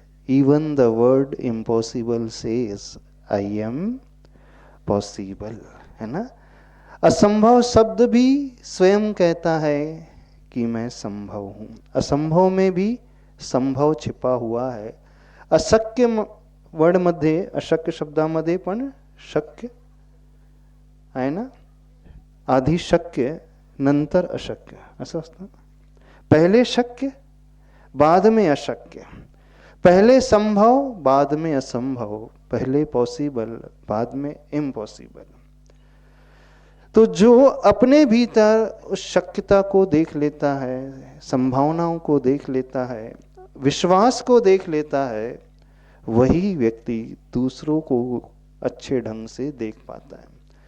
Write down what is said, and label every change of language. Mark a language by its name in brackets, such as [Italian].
[English] Even the word impossible says I am possible, [Hindi] है ना. असंभव शब्द भी स्वयं कहता है कि मैं संभव हूं. असंभव में भी संभव छिपा हुआ है. [Marathi] अशक्य वर्ड मध्ये, अशक्य शब्दामध्ये पण शक्य आहे ना. आधी शक्य नंतर अशक्य असं असतं. [Hindi] पहले शक्य बाद में अशक्य, पहले संभव बाद में असंभव, पहले पॉसिबल बाद में इम्पॉसिबल. तो जो अपने भीतर उस शक्यता को देख लेता है, संभावनाओं को देख लेता है, विश्वास को देख लेता है, वही व्यक्ति दूसरों को अच्छे ढंग से देख पाता है.